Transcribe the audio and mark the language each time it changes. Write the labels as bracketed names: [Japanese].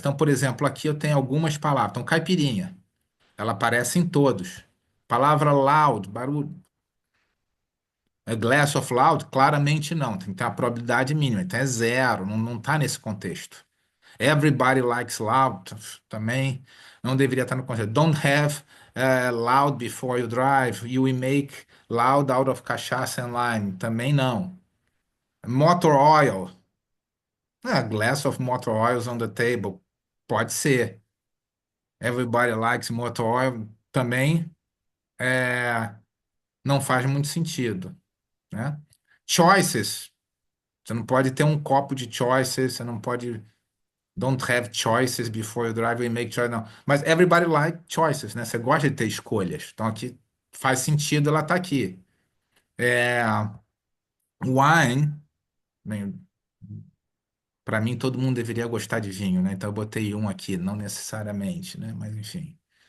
[Portuguese] Então, por exemplo, aqui eu tenho algumas palavras. Então, caipirinha, ela aparece em todos. [English] Palavra loud, barulho. A glass of loud, [Portuguese] claramente não. Tem que ter uma probabilidade mínima. Então é zero, não está nesse contexto. [English] Everybody likes loud [Portuguese] também não deveria estar no contexto. [English] Don't have loud before you drive. You will make loud out of cachaça and lime. [Portuguese] Também não. [English] Motor oil. Glass of motor oils on the table. [Portuguese] Pode ser. [English] Everybody likes motor oil. [Portuguese] Também não faz muito sentido, né? Choices. Você não pode ter um copo de choices. Você não pode. [English] Don't have choices before you drive and make choices. Não. [Portuguese] Mas [English] everybody like choices, [Portuguese] né? Você gosta de ter escolhas. Então aqui faz sentido ela estar aqui. É, wine, bem, para mim todo mundo deveria gostar de vinho, né? Então eu botei um aqui, não necessariamente, né? Mas enfim.